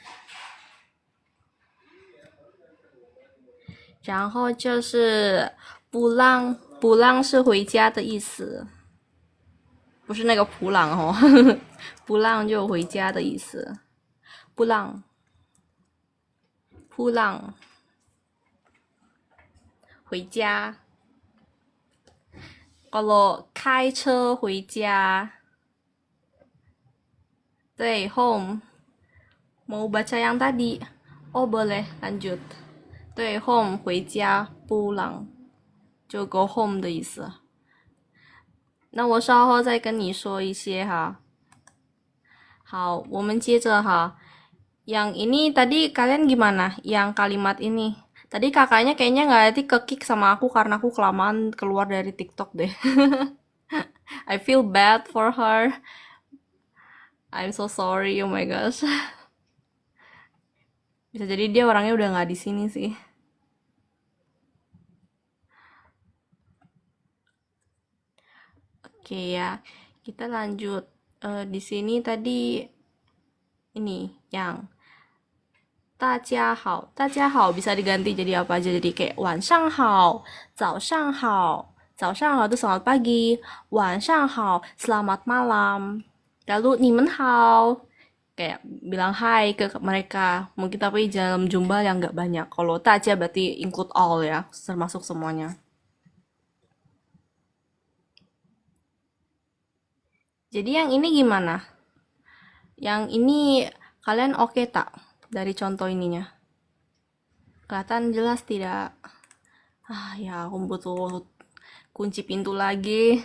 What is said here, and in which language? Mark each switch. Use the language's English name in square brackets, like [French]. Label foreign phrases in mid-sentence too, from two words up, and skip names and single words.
[Chinese] 然后就是不浪是回家的意思，不是那个普朗哦，不浪就回家的意思。不浪回家。kalau 开车回家，对 home。 [Indonesian] mau baca yang tadi? Oh boleh lanjut。 [Chinese] 对 home 回家，不浪就 [English] go home [Chinese] 的意思。那我稍后再跟你说一些哈。好，我们接着哈。 [Indonesian] Yang ini tadi kalian gimana? Yang kalimat ini. Tadi kakaknya kayaknya nggak ke-kick sama aku karena aku kelamaan keluar dari TikTok deh. [English] I feel bad for her. I'm so sorry, oh my gosh. [Indonesian] Bisa jadi dia orangnya udah nggak di sini sih. Oke ya, kita lanjut. Di sini tadi ini yang [Chinese] 大家好，大家好 [Indonesian] bisa diganti jadi apa aja, jadi kayak [Chinese] 晚上好，早上好，早上好 [Indonesian] itu selamat pagi, [Chinese] 晚上好 [Indonesian] selamat malam. Lalu [Chinese] 你们好 [Indonesian] kayak bilang hai ke mereka, mungkin tapi dalam jumlah yang nggak banyak. Kalau 大家 berarti [English] include all [Indonesian] ya, termasuk semuanya. Jadi yang ini gimana? Yang ini kalian oke tak dari contoh ininya? Kelihatan jelas tidak? Ya aku butuh kunci pintu lagi.